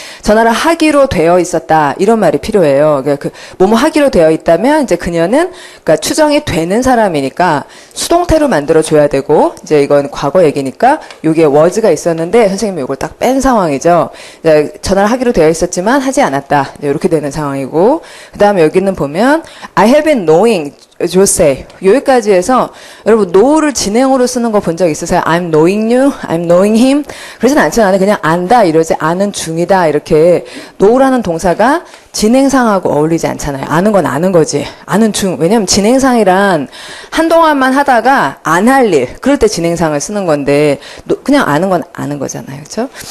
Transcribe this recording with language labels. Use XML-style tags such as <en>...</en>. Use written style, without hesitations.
<ko>전화를 하기로 되어 있었다 이런 말이 필요해요. 그러니까 뭐뭐 하기로 되어 있다면 이제 그녀는 그러니까 추정이 되는 사람이니까 수동태로 만들어 줘야 되고 이제 이건 과거 얘기니까 요게 was가 있었는데 선생님이 이걸 딱 뺀 상황이죠. 전화를 하기로 되어 있었지만 하지 않았다 이렇게 되는 상황이고 그 다음에 여기는 보면</ko> <en>I have been knowing Jose</en> <ko>여기까지 해서 여러분 know를 진행으로 쓰는 거 본 적 있으세요?</ko> <en>I'm knowing you, I'm knowing him</en> <ko>그러진 않잖아요. 그냥 안다 이러지 아는 중이다 이렇게 know라는 동사가 진행상하고 어울리지 않잖아요. 아는 건 아는 거지. 아는 중. 왜냐면 진행상이란 한동안만 하다가 안 할 일. 그럴 때 진행상을 쓰는 건데 그냥 아는 건 아는 거잖아요. 그렇죠?</ko>